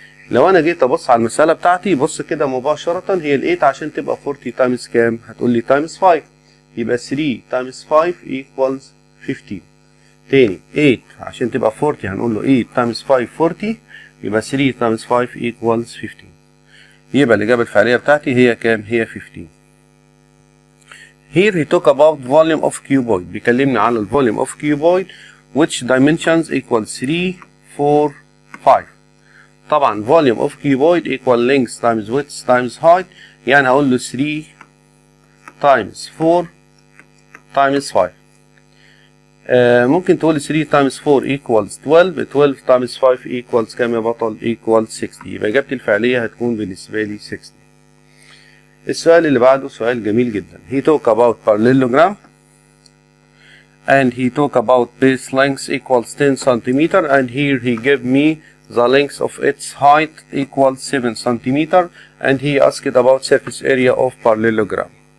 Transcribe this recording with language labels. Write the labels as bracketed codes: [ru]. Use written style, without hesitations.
[ar] لو انا جيت ابص على المساله بتاعتي، بص كده مباشره، هي ال 8 عشان تبقى 40 تايمز كام؟ هتقول لي تايمز 5، يبقى 3 تايمز 5 equals 15. تاني 8 عشان تبقى 40 هنقول له 8 تايمز 5 40، يبقى 3 تايمز 5 equals 15. يبقى الإجابة الفعلية بتاعتي هي كام؟ هي 15. [en] Here he talk about volume of cuboid. [ar] بيكلمني على ال [en] volume of cuboid which dimensions equal 3 4 5. طبعا volume of cuboid equal length times width times height، [ar] يعني هقول له [en] 3 times 4 times 5. [ar] ممكن تقول [en] 3 times 4 equals 12 times 5 equals [ar] كام يا بطل؟ [en] equals 60. [ar] يبقى إجابتي الفعلية هتكون بالنسبة لي 60. السؤال اللي بعده سؤال جميل جدا. [en] he talk about parallelogram and he talk about base length equals 10 centimeter and here he give me the length of its height equals 7 centimeter and he asked about surface area of parallelogram.